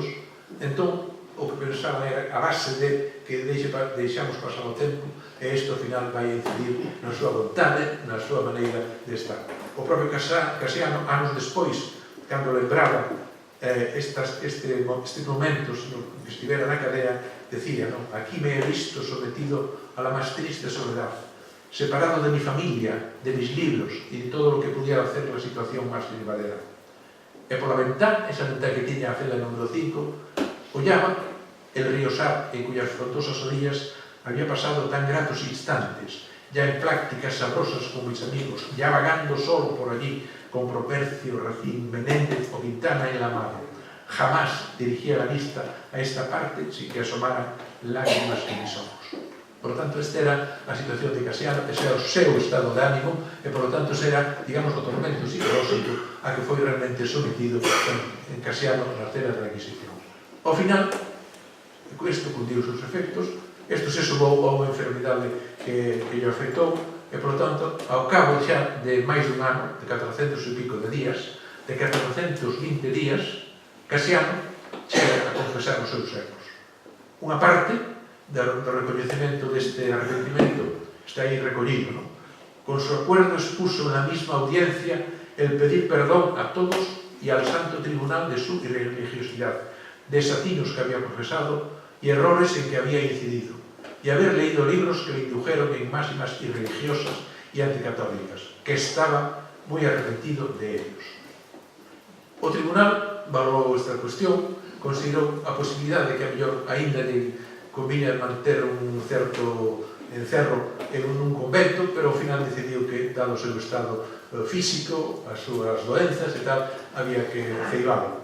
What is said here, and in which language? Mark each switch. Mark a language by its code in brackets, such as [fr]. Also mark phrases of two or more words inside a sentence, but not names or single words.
[gl] Entón, o que pensaba era a base de que deixamos pasar o tempo e isto ao final vai incidir na súa vontade, na súa maneira de estar. O propio Casiano, anos despois, cando lembraba estes momentos que estivera na cadea, [es] decía, aquí me he visto sometido a la más triste soledad, separado de mi familia, de mis libros y de todo lo que pudiera hacer la situación más llevadera. [gl] E pola ventana, esa ventana que tiña a cela número 5, ollaba [es] el río Sar, en cuyas frondosas orillas había pasado tan gratos instantes, ya en prácticas sabrosas con mis amigos, ya vagando solo por allí, con Propercio, Racín, Menéndez o Quintana en la mano. Jamás dirigía la vista a esta parte sin que asomaran lágrimas en mis ojos. Por lo tanto, [gl] esta era a situación de Casiano, ese era o seu estado de ánimo, e [es] por lo tanto, [gl] ese era, digamos, o tormento psicolóxico a que foi realmente sometido en Casiano na cela da Inquisición. Ao final, isto cundiu os seus efectos, isto se sumou a unha enfermidade que lle afectou, e, [es] por lo tanto, [gl] ao cabo xa de máis dun ano, de 400 e pico de días, de 420 días, Casiano chega a confesar os seus erros. Unha parte do recoñecemento deste arrepentimento está aí recollido, [es] Con su acuerdo expuso en la misma audiencia el pedir perdón a todos y al santo tribunal de su irreligiosidad, desatinos que había profesado y errores en que había incidido, y haber leído libros que le indujeron en máximas irreligiosas y anticatólicas, que estaba muy arrepentido de ellos. [gl] O tribunal valorou esta cuestión, considerou a posibilidade de que a mellor aínda lle conviña manter un certo encerro en un convento, pero ao final decidiu que, dado o seu estado físico, as súas doenzas e tal, había que ceibalo.